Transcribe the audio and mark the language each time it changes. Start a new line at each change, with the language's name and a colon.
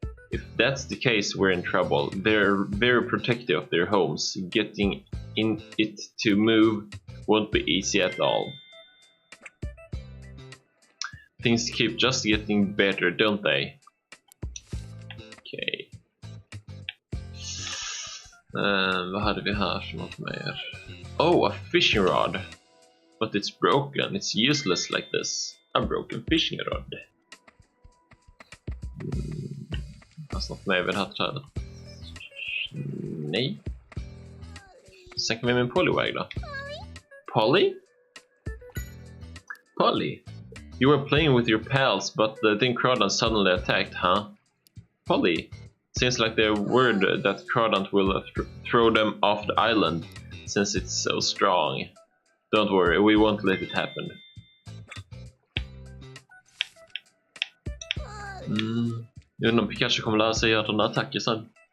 English: If that's the case, we're in trouble. They're very protective of their homes. Getting in it to move won't be easy at all. Things keep just getting better, don't they?
Swedish: Okej. Vad hade vi här för något mer?
English: Oh, a fishing rod. But it's broken. It's useless like this. A broken fishing rod.
Swedish: Fast något mer vid det här trädet. Nej. Sen kan vi med en Poliwag då. Polly?
English: Polly? You were playing with your pals, but then Crawdant suddenly attacked, huh? Polly? Seems like they're worried that Crawdant will throw them off the island, since it's so strong. Don't worry, we won't let it happen.
Swedish: Jag undrar om Pikachu kommer lära sig göra den attacker sen.